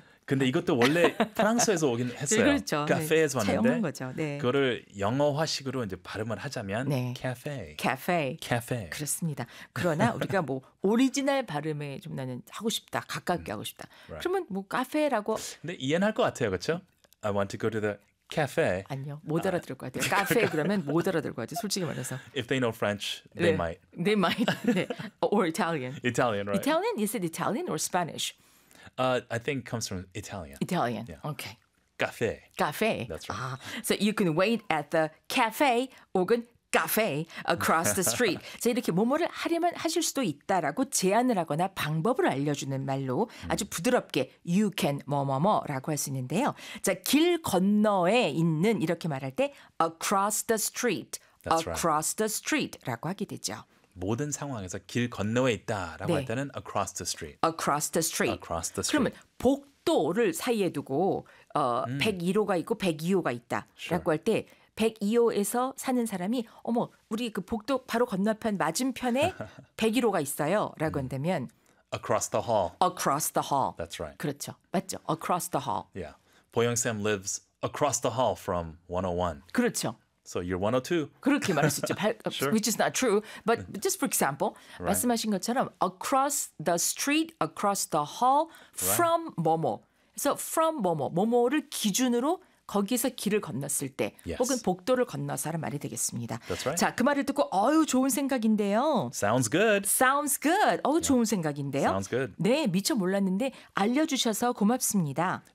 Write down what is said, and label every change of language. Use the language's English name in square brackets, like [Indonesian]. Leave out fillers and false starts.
[Korean] 근데 이것도 원래 프랑스에서 오긴 했어요. 그렇죠. 카페에서 네. 왔는데. 자연인 거죠. 네. 그거를 영어화식으로 이제 발음을 하자면 네. 카페. 카페. 카페. 그렇습니다. 그러나 우리가 뭐 오리지널 발음에 좀 나는 하고 싶다. 가깝게 하고 싶다. [English] Right. [Korean] 그러면 뭐 카페라고. 근데 이해는 할 것 같아요. 그렇죠? [English] I want to go to the cafe. [Korean] 아니요. 못 알아들을 것 같아요. 카페 그러면 못 알아들을 것 같아요. 솔직히 말해서. [English] If they know French, they 네. might. They might. 네. Or Italian. Italian, right. Italian? Is it Italian or Spanish? I think comes from Italian. Italian. Yeah. Okay. Cafe. Cafe. That's right. So you can wait at the cafe 혹은 cafe across the street. [Korean] 자, 이렇게 뭐뭐를 하려면 하실 수도 있다라고 제안을 하거나 방법을 알려주는 말로 아주 부드럽게 you can 뭐뭐뭐라고 할 수 있는데요. 자, 길 건너에 있는 이렇게 말할 때 across the street. [English] That's across right. [Korean] the street라고 하게 되죠. 모든 상황에서 길 건너에 있다라고 네. 할 때는 across the street. [English] Across the street. Across the street. [Korean] 그러면 복도를 사이에 두고 101호가 있고 102호가 있다라고 [English] sure. [Korean] 할 때 102호에서 사는 사람이 어머 우리 그 복도 바로 건너편 맞은편에 101호가 있어요 라고 한다면 [English] across the hall. Across the hall. That's right. [Korean] 그렇죠. 맞죠. [English] Across the hall. Yeah. 보영쌤 lives across the hall from 101. [Korean] 그렇죠. [English] So you're 102. [Korean] 그렇게 말할 수 있죠. [English] sure. Which is not true. But just for example, right. [Korean] 말씀하신 것처럼 [English] across the street, across the hall, from right. [Korean] 뭐뭐. [English] So from [Korean] 뭐뭐. 뭐뭐를 기준으로 거기에서 길을 건넜을 때 [English] yes. [Korean] 혹은 복도를 건너서라는 말이 되겠습니다. [English] That's right. [Korean] 자, 그 말을 듣고 어유 좋은 생각인데요. [English] Sounds good. Sounds good. [Korean] 어유 yeah. 좋은 생각인데요. [English] Sounds good. [Korean] 네, 미처 몰랐는데 알려주셔서 고맙습니다.